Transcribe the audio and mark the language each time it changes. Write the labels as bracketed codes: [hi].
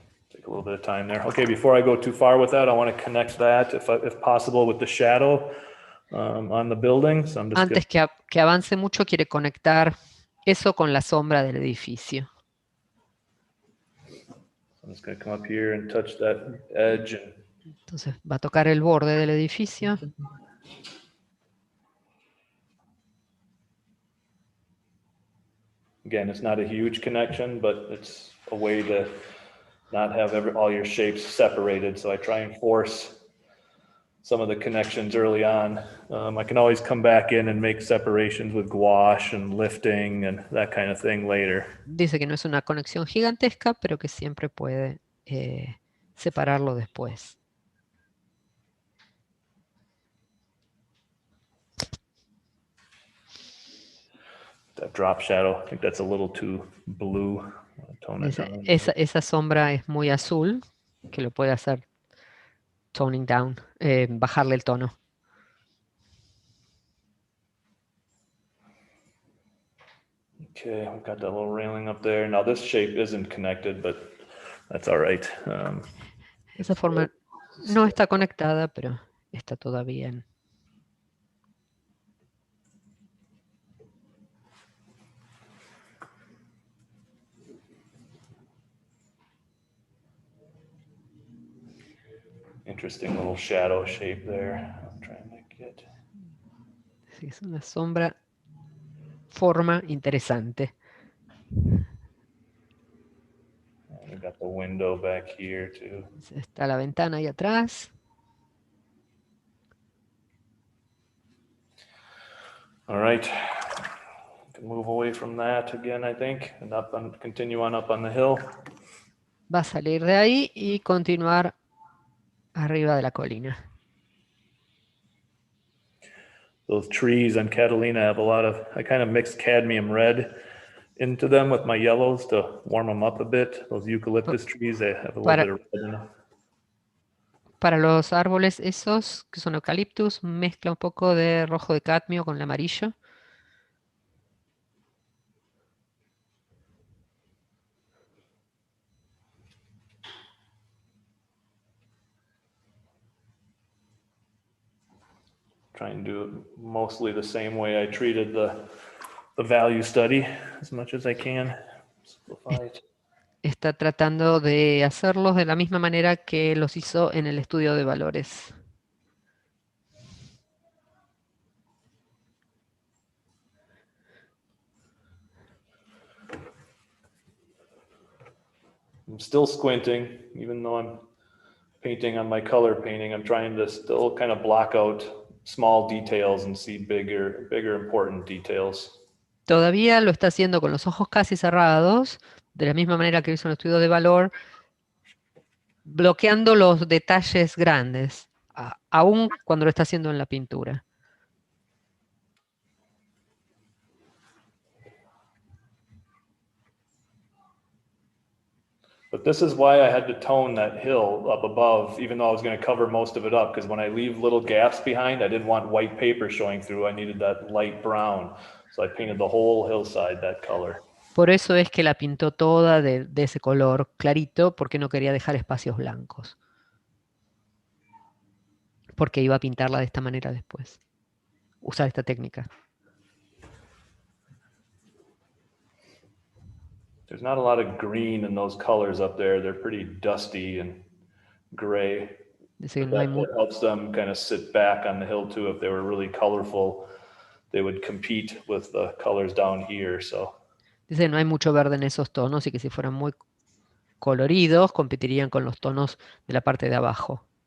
[en] Take a little bit of time there. Okay, before I go too far with that, I want to connect that, if possible, with the shadow on the building. So I'm just [es] Antes que avance mucho, quiere conectar eso con la sombra del edificio. [en] I'm just going to come up here and touch that edge. [es] Entonces va a tocar el borde del edificio. [en] Again, it's not a huge connection, but it's a way to not have all your shapes separated. So I try and force some of the connections early on. I can always come back in and make separations with gouache and lifting and that kind of thing later. [es] Dice que no es una conexión gigantesca, pero que siempre puede separarlo después. [en] That drop shadow, I think that's a little too blue. Tone it down. [es] Esa sombra es muy azul, que lo puede hacer [en] toning down, [es] bajarle el tono. [en] Okay, we've got that little railing up there. Now this shape isn't connected, but that's all right. [es] Esa forma no está conectada, pero está todo bien. [en] Interesting little shadow shape there. I'm trying to get. [es] Sí, es una sombra, forma interesante. [en] We've got the window back here too. [es] Está la ventana ahí atrás. [en] All right. Can move away from that again, I think, and continue on up on the hill. [es] Va a salir de ahí y continuar arriba de la colina. [en] those trees on Catalina have a lot of, I kind of mixed cadmium red into them with my yellows to warm them up a bit. Those eucalyptus trees, they have a little bit [es] Para, [en] of red in them. [es] para los árboles esos, que son eucaliptus, mezcla un poco de rojo de cadmio con el amarillo. [en] Try and do it mostly the same way I treated the value study as much as I can. Simplify it. [es] Está tratando de hacerlos de la misma manera que los hizo en el estudio de valores. [en] I'm still squinting, even though I'm painting on my color painting. I'm trying to still kind of block out small details and see bigger important details. [es] Todavía lo está haciendo con los ojos casi cerrados, de la misma manera que hizo en el estudio de valor, bloqueando los detalles grandes, aún cuando lo está haciendo en la pintura. [en] But this is why I had to tone that hill up above, even though I was going to cover most of it up, because when I leave little gaps behind, I didn't want white paper showing through. I needed that light brown. So I painted the whole hillside that color. [es] Por eso es que la pintó toda de ese color clarito, porque no quería dejar espacios blancos. Porque iba a pintarla de esta manera después. Usar esta técnica. [en] There's not a lot of green in those colors up there. They're pretty dusty and gray. [es] Dice que [en] But [es] no hay [en] that helps them kind of sit back on the hill too. If they were really colorful, they would compete with the colors down here. So [es] Dice que no hay mucho verde en esos tonos y que si fueran muy coloridos competirían con los tonos de la parte de abajo.